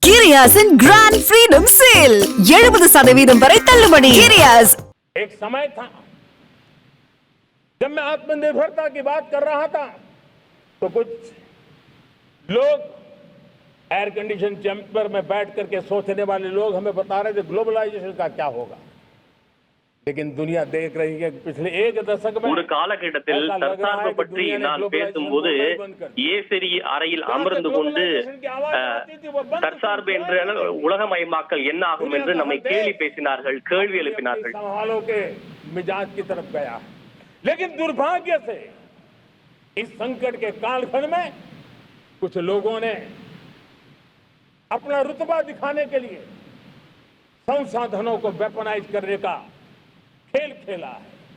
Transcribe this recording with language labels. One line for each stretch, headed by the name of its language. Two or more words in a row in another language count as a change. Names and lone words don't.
Tamil: கிரியாஸின் கிராண்ட் ஃப்ரீடம் சேல் 70% வரை தள்ளுபடி. கிரியாஸ்.
Hindi: एक समय था जब मैं आत्मनिर्भरता की बात कर रहा था तो कुछ लोग
English: air condition chamber
Hindi: में बैठ करके सोचने वाले लोग हमें बता रहे थे ग्लोबलाइजेशन का क्या होगा, लेकिन दुनिया देख रही है कि पिछले एक दशक में
Tamil: ஒரு காலகட்டத்தில் தற்சார்பு பற்றி நான் பேசும்போது ஏசரி அறையில் அமர்ந்து கொண்டு தற்சார்பு என்ற உலகமயமாக்கல் என்ன ஆகும் என்று நம்மை கேள்வி பேசினார்கள், கேள்வி எழுப்பினார்கள்.
Hindi: सवालों के मिजाज की तरफ गया है, लेकिन दुर्भाग्य से इस संकट के कालखंड में कुछ लोगों ने अपना रुतबा दिखाने के लिए संसाधनों को वेपनाइज करने का खेल खेला है.